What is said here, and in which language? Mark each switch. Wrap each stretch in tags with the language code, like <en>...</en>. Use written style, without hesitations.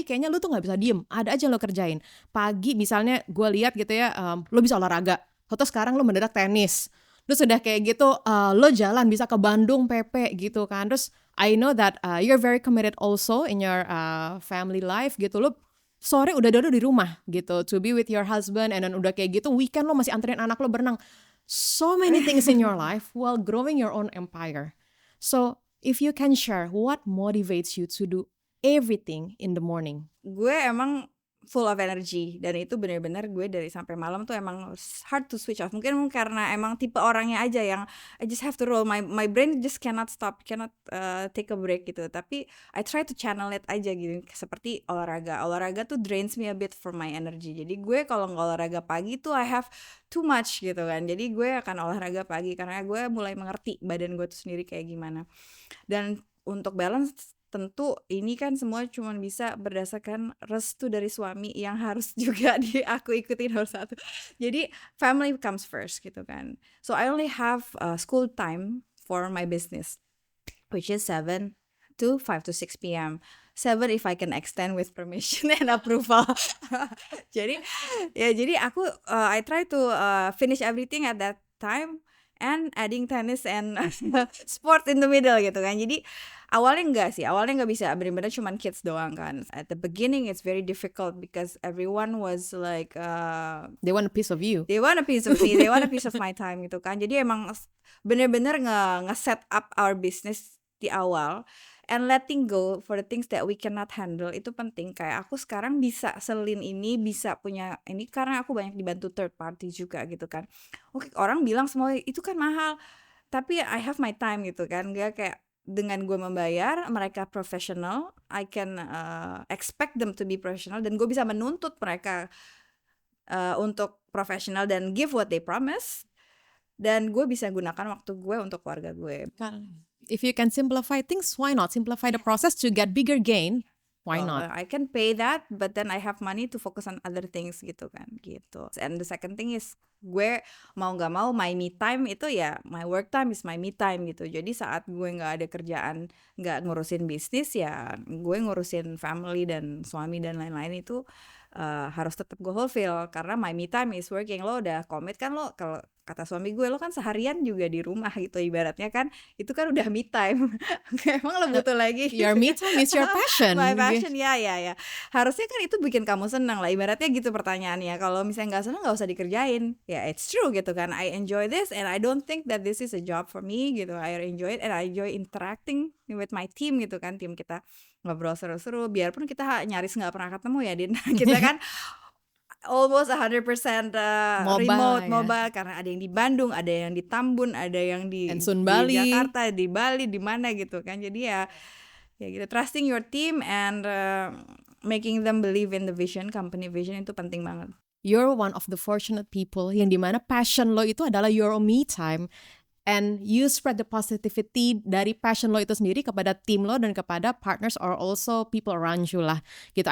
<id>Kayaknya lo tuh nggak bisa diem, ada aja lo kerjain. Pagi misalnya gue lihat gitu ya, lo bisa olahraga, atau sekarang lo mendadak tenis. Terus udah kayak gitu, lo jalan bisa ke Bandung PP gitu kan. Terus</id> <en>I know that you're very committed also in your family life</en> <id>gitu. Lo sore udah dulu di rumah gitu</id> <en>to be with your husband, and then</en> <id>udah kayak gitu weekend lo masih anterin anak lo berenang.</id> <en>So many things in your life while growing your own empire. So if you can share what motivates you to do everything in the morning.</en> <id>Gue emang</id> <en>full of energy,</en> <id>dan itu benar-benar gue dari sampai malam tuh emang</id> <en>hard to switch off.</en> <id>Mungkin karena emang tipe orangnya aja yang</id> <en>I just have to roll, my brain just cannot stop, cannot take a break</en> <id>gitu. Tapi</id> <en>I try to channel it</en> <id>aja gitu, seperti olahraga tuh</id> <en>drains me a bit from my energy.</en> <id>Jadi gue kalau nggak olahraga pagi tuh</id> <en>I have too much</en> <id>gitu kan. Jadi gue akan olahraga pagi karena gue mulai mengerti badan gue tuh sendiri kayak gimana. Dan untuk balance, tentu ini kan semua cuma bisa berdasarkan restu dari suami yang harus juga aku ikutin nomor satu. Jadi</id> <en>family comes first</en> <id>gitu kan.</id> <en>So I only have school time for my business, which is 7 to 5 to 6 p.m. 7 if I can extend with permission and approval.</en> <id>Jadi aku</id> <en>I try to finish everything at that time and adding tennis and sport in the middle</en> <id>gitu kan. Jadi awalnya nggak bisa, benar-benar cuman kids doang kan.</id> <en>At the beginning it's very difficult because everyone was like They want a piece of you. they want a piece of me, they want a piece of my time</en> <id>gitu kan. Jadi emang bener-bener nge-set</id> <en>up our business</en> <id>di awal,</id> <en>and letting go for the things that we cannot handle</en> <id>itu penting. Kayak aku sekarang bisa selin ini, bisa punya ini karena aku banyak dibantu third party juga gitu kan. Oke, orang bilang semua itu kan mahal, tapi</id> <en>I have my time</en> <id>gitu kan. Gak kayak dengan gue membayar mereka profesional,</id> <en>I can expect them to be professional,</en> <id>dan gue bisa menuntut mereka untuk profesional dan</id> <en>give what they promise,</en> <id>dan gue bisa gunakan waktu gue untuk keluarga gue.</id> <en>If you can simplify things, why not? Simplify the process to get bigger gain. Why not? I can pay that, but then I have money to focus on other things</en> <id>gitu kan, gitu.</id> <en>And the second thing is,</en> <id>gue mau nggak mau</id> <en>my me time itu ya, my work time is my me time gitu.</en> <id>Jadi saat gue nggak ada kerjaan, nggak ngurusin bisnis, ya gue ngurusin family dan suami dan lain-lain itu harus tetap gue fulfill, karena</id> <en>my me time is working.</en> <id>Lo udah komit kan, lo kalau kata suami gue, lo kan seharian juga di rumah gitu ibaratnya kan, itu kan udah me time. Emang lo butuh lagi</id> <en>Your me time is your passion.</en> <id>my passion, ya harusnya kan itu bikin kamu senang lah, ibaratnya gitu pertanyaannya. Kalau misalnya nggak senang, nggak usah dikerjain.</id> <en>Ya it's true</en> <id>gitu kan,</id> <en>I enjoy this and I don't think that this is a job for me gitu. I enjoy it and I enjoy interacting with my team</en> <id>gitu kan. Tim kita ngobrol seru-seru, biarpun kita nyaris nggak pernah ketemu ya Din. Kita kan</id> <en>almost 100% remote, mobile,</en> <id>karena ada yang di Bandung, ada yang di Tambun, ada yang di Bali, Jakarta, di Bali, di mana gitu kan. Jadi ya gitu,</id> <en>trusting your team and making them believe in the vision, company vision,</en> <id>itu penting banget.</id> <en>You're one of the fortunate people</en> <id>yang dimana passion lo itu adalah</id> <en>your me time, and you spread the positivity</en> <id>dari passion lo itu sendiri kepada tim lo dan kepada</id> <en>partners or also people around you</en> <id>lah gitu.</id>